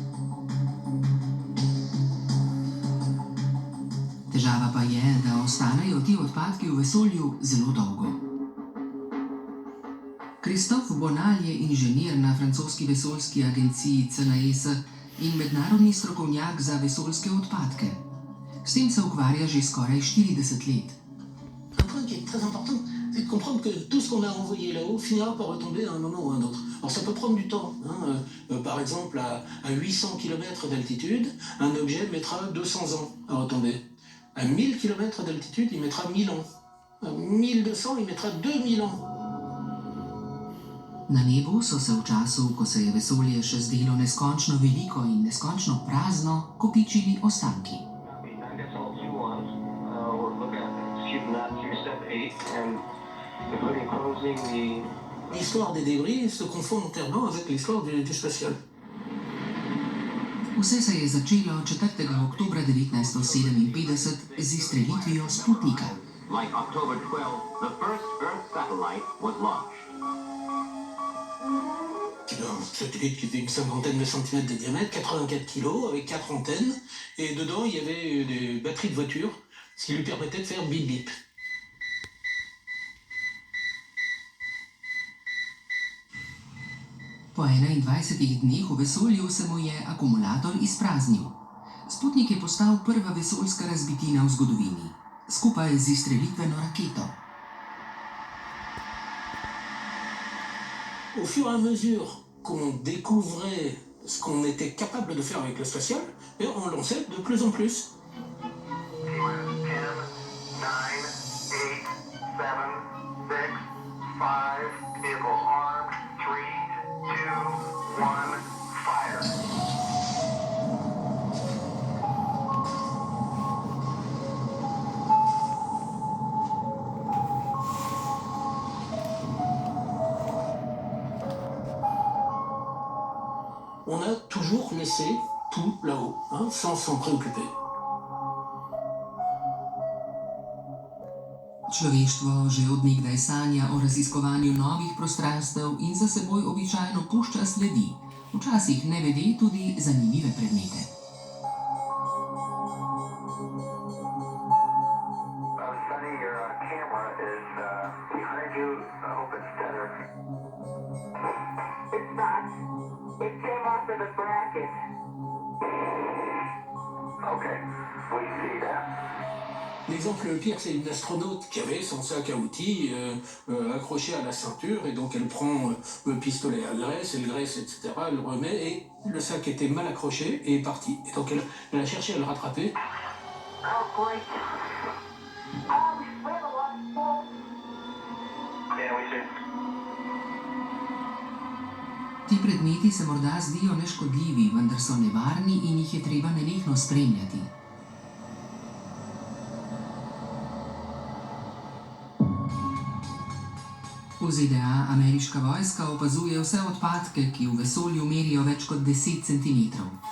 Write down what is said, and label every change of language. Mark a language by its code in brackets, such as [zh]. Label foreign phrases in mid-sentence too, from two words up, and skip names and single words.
[sl] Težava pa je, da ostanejo ti odpadki v vesolju zelo dolgo. Christophe Bonal je inženir na francoski vesoljski agenciji CNES in mednarodni strokovnjak za vesoljske odpadke. S tem se ukvarja že skoraj 40 let. [fr] Un point qui est très important, c'est de comprendre que tout ce qu'on a envoyé là-haut finira par retomber à un moment ou à un autre. Alors ça peut prendre du temps. Par exemple, à 800 km d'altitude, un objet mettra 200 ans à retomber. À 1000 km d'altitude, il mettra 1000 ans. À 1200, il mettra 2000 ans. [sl] Na nebu so se v času, ko se je vesolje še zdelo neskončno veliko in neskončno prazno, kopičili ostanki. [fr] L'histoire des débris se confond entièrement avec l'histoire du spatial. [sl] Vse se je začelo 4. oktobra 1957 z izstrelitvijo Sputnika. [en] Like October 12, the first Earth satellite was launched. [fr] C'est un satellite qui fait une cinquantaine de centimètres de diamètre, 84 kg, avec 4 antennes. Et dedans, il y avait des batteries de voiture, ce qui lui permettait de faire bip-bip. [sl] Po 21 dneh v vesolju se mu je akumulator izpraznil. Sputnik je postal prva vesoljska razbitina v zgodovini, skupaj z izstrelitveno raketo. [fr] Au fur et à mesure qu'on découvrait ce qu'on était capable de faire avec le spatial, et on lançait de plus en plus. [en] 10, 9, 8, 7, 6, 5, vehicles armed, 3, 2, 1, fire. [fr] On a toujours laissé tout là-haut, hein, sans s'en préoccuper. [sl] Človeštvo že od nekdaj sanja o raziskovanju novih prostranstev in za seboj običajno pušča sledi, včasih nevede tudi zanimive predmete. [en] Sonny, your camera is behind you. I hope it's better. It's not. It came off of the bracket. Okay, we see that. [fr] L'exemple le pire, c'est une astronaute qui avait son sac à outils accroché à la ceinture, et donc elle prend le pistolet à graisse, elle graisse, etc., elle le remet, et le sac était mal accroché et est parti. Et donc elle a cherché à le rattraper. [en] Oh, great. Oh, we spilled a lot of smoke. Yeah, we see. [sl] Ti predmeti se morda zdijo neškodljivi, vendar so nevarni in jih je treba nenehno spremljati. V ZDA ameriška vojska opazuje vse odpadke, ki v vesolju merijo več kot 10 centimetrov.